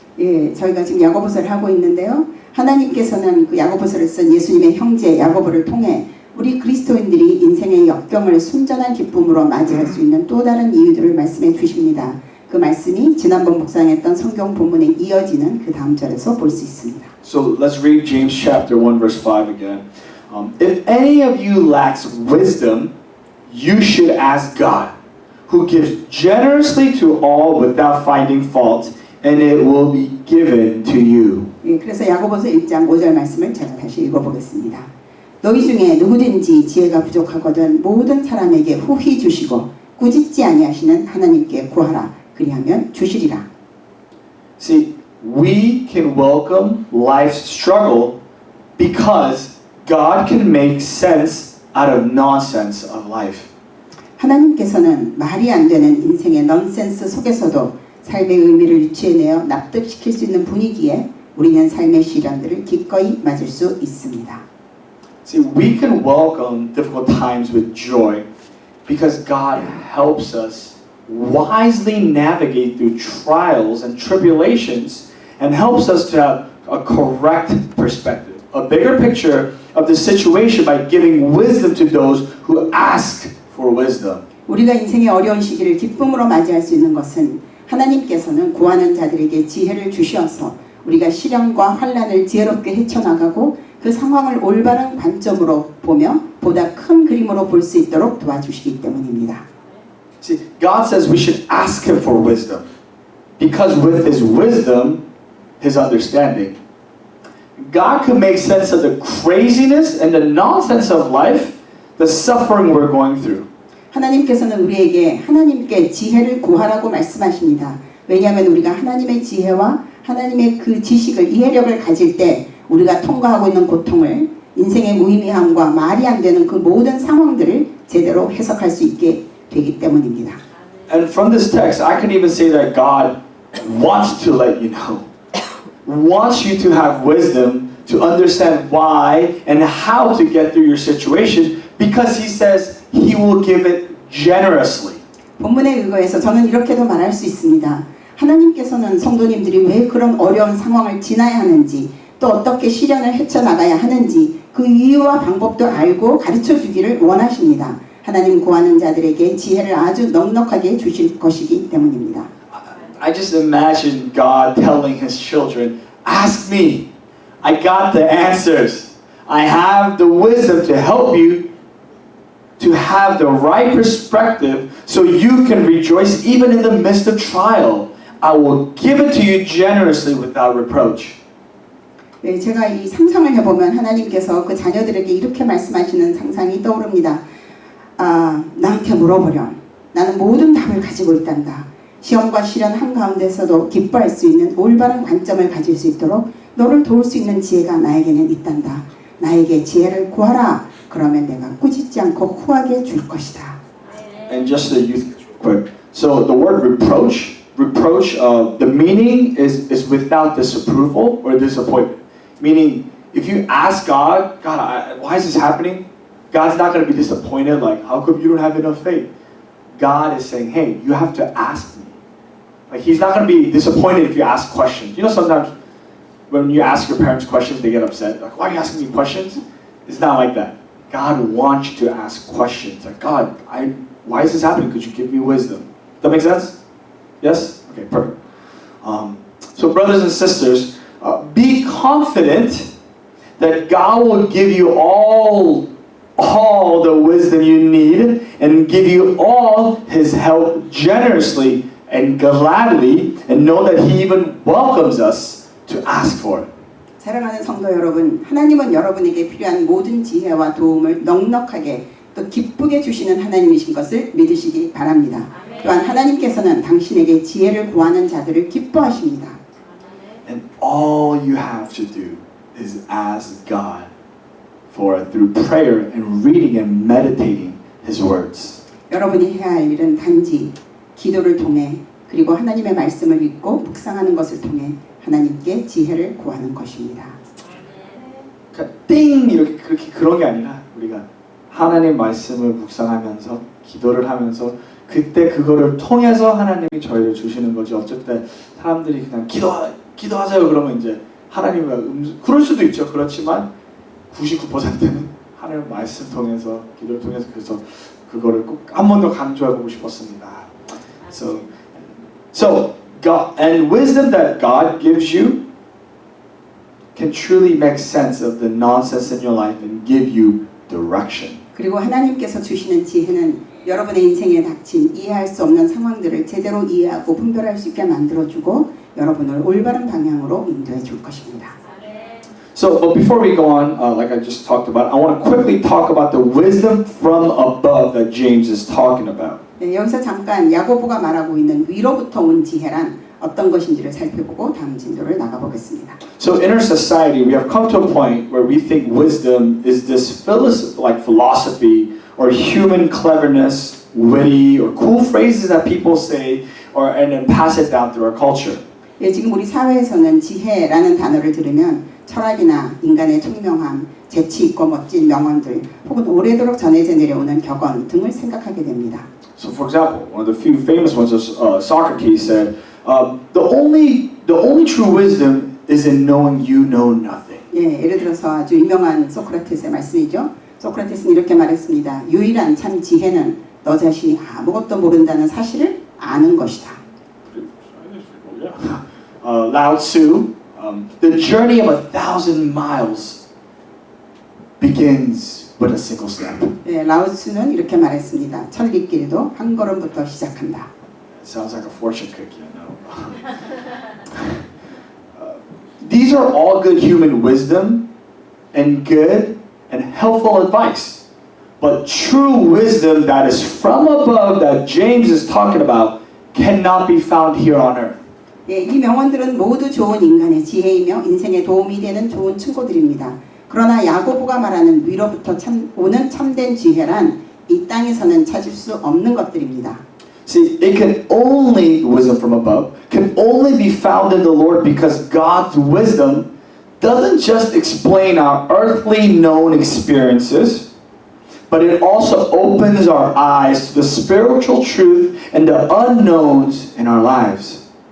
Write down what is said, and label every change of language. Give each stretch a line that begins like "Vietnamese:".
Korean: 예, 저희가 지금 야고보서를 하고 있는데요. 하나님께서는 그 야고보서를 쓴 예수님의 형제 야고보를 통해 우리 그리스도인들이 인생의 역경을 순전한 기쁨으로 맞이할 수 있는 또 다른 이유들을 말씀해 주십니다. 그 말씀이 지난번 묵상했던 성경 본문에 이어지는 그 다음 절에서 볼 수 있습니다.
English: So let's read James chapter 1 verse 5 again. If any of you lacks wisdom, you should ask God, who gives generously to all without finding fault, and it will be given to you.
Korean: 예, 그래서 야고보서 1장 5절 말씀을 제가 다시 읽어보겠습니다. 너희 중에 누구든지 지혜가 부족하거든 모든 사람에게 후히 주시고 꾸짖지 아니하시는 하나님께 구하라. 그리하면 주시리라.
English: See, we can welcome life's struggle because God can make sense out of nonsense of life.
Korean: 하나님께서는 말이 안 되는 인생의 넌센스 속에서도 삶의 의미를 유추해내어 납득시킬 수 있는 분위기에 우리는 삶의 시련들을 기꺼이 맞을 수 있습니다.
English: See, we can welcome difficult times with joy because God helps us wisely navigate through trials and tribulations and helps us to have a correct perspective, a bigger picture of the situation by giving wisdom to those who ask for wisdom.
Korean: 우리가 인생의 어려운 시기를 기쁨으로 맞이할 수 있는 것은 하나님께서는 구하는 자들에게 지혜를 주셔서 우리가 시련과 환난을 지혜롭게 헤쳐나가고 그 상황을 올바른 관점으로 보며 보다 큰 그림으로 볼 수 있도록 도와주시기 때문입니다.
English: See, God says we should ask Him for wisdom because with His wisdom, His understanding, God can make sense of the craziness and the nonsense of life, the suffering we're going through.
Korean: 하나님께서는 우리에게 하나님께 지혜를 구하라고 말씀하십니다. 왜냐하면 우리가 하나님의 지혜와 하나님의 그 지식을 이해력을 가질 때 우리가 통과하고 있는 고통을 인생의 무의미함과 말이 안 되는 그 모든 상황들을 제대로 해석할 수 있게 되기 때문입니다.
English: And from this text, I can even say that God wants to let you know, wants you to have wisdom to understand why and how to get through your situation because He says He will give it generously.
Korean: 본문에 의거해서 저는 이렇게도 말할 수 있습니다. 하나님께서는 성도님들이 왜 그런 어려운 상황을 지나야 하는지 또 어떻게 시련을 헤쳐나가야 하는지 그 이유와 방법도 알고 가르쳐 주기를 원하십니다. 하나님 구하는 자들에게 지혜를 아주 넉넉하게 주실 것이기 때문입니다.
English: I just imagine God telling His children, ask me I got the answers. I have the wisdom to help you to have the right perspective so you can rejoice even in the midst of trial. I will give it to you generously without reproach.
Korean: 네, 제가 이 상상을 해보면 하나님께서 그 자녀들에게 이렇게 말씀하시는 상상이 떠오릅니다. 나한테 물어보렴. 나는 모든 답을 가지고 있단다. 시험과 시련 한가운데서도 기뻐할 수 있는 올바른 관점을 가질 수 있도록 너를 도울 수 있는 지혜가 나에게는 있단다. 나에게 지혜를 구하라. 그러면 내가 꾸짖지 않고 후하게 줄 것이다.
English: And just the youth quick. So the word reproach, the meaning is without disapproval or disappointment. Meaning, if you ask God, why is this happening? God's not going to be disappointed. Like, how come you don't have enough faith? God is saying, hey, you have to ask me. Like, He's not going to be disappointed if you ask questions. You know, sometimes when you ask your parents questions, they get upset. Like, why are you asking me questions? It's not like that. God wants you to ask questions. Like, God, why is this happening? Could you give me wisdom? Does that make sense? Yes? Okay, perfect. So brothers and sisters, be confident that God will give you all the wisdom you need and give you all His help generously and gladly, and know that He even welcomes us to ask for it.
Korean: 사랑하는 성도 여러분, 하나님은 여러분에게 필요한 모든 지혜와 도움을 넉넉하게 또 기쁘게 주시는 하나님이신 것을 믿으시기 바랍니다. 또한 하나님께서는 당신에게 지혜를 구하는 자들을 기뻐하십니다.
English: And all you have to do is ask God for it through prayer and reading and meditating His words.
Korean: 여러분이 해야 할 일은 단지 기도를 통해 그리고 하나님의 말씀을 읽고 묵상하는 것을 통해 하나님께 지혜를 구하는 것입니다. 그러니까 띵 이렇게 그런 게 아니라 우리가 하나님 말씀을 묵상하면서 기도를 하면서 그때 그거를 통해서 하나님이 저희를 주시는 거지. 어쨌든 사람들이 그냥 기도하세요 그러면 이제 하나님과 그럴 수도 있죠. 그렇지만 99%는 하나님 말씀 통해서 기도를 통해서 그래서 그거를 꼭 한 번 더 강조해보고 싶었습니다.
English: So God and wisdom that God gives you can truly make sense of the nonsense in your life and give you direction.
Korean: 그리고 하나님께서 주시는 지혜는 여러분의 인생에 닥친 이해할 수 없는 상황들을 제대로 이해하고 분별할 수 있게 만들어주고 여러분을 올바른 방향으로 인도해 줄 것입니다.
English: So, but before we go on, like I just talked about, I want to quickly talk about the wisdom from above that James is talking about.
Korean: 네, 여기서 잠깐 야고보가 말하고 있는 위로부터 온 지혜란 어떤 것인지를 살펴보고 다음 진도를 나가보겠습니다.
English: So in our society, we have come to a point where we think wisdom is this philosophy or human cleverness, witty or cool phrases that people say and then pass it down through our culture.
Korean: 예, 지금 우리 사회에서는 지혜라는 단어를 들으면 철학이나 인간의 총명함, 재치 있고 멋진 명언들 혹은 오래도록 전해져 내려오는 격언 등을 생각하게 됩니다.
English: So for example, one of the few famous ones is Socrates said, the only true wisdom is in knowing you know nothing.
Korean: 예, 예를 들어서 아주 유명한 소크라테스의 말씀이죠. 소크라테스는 이렇게 말했습니다. 유일한 참 지혜는 너 자신이 아무것도 모른다는 사실을 아는 것이다.
English: Lao Tzu, the journey of 1,000 miles begins with a single step.
Korean: 예, 라오스는 이렇게 말했습니다. 천리길도 한 걸음부터 시작한다.
English: It sounds like a fortune cookie, I know. These are all good human wisdom and good and helpful advice. But true wisdom that is from above that James is talking about cannot be found here on earth.
Korean: 예, 이 명언들은 모두 좋은 인간의 지혜이며 인생에 도움이 되는 좋은 충고들입니다. 그러나 야고보가 말하는 위로부터 오는 참된 지혜란 이 땅에서는 찾을 수 없는 것들입니다.
English: See, wisdom from above can only be found in the Lord because God's wisdom doesn't just explain our earthly known experiences, but it also opens our eyes to the spiritual truth and the unknowns in our lives.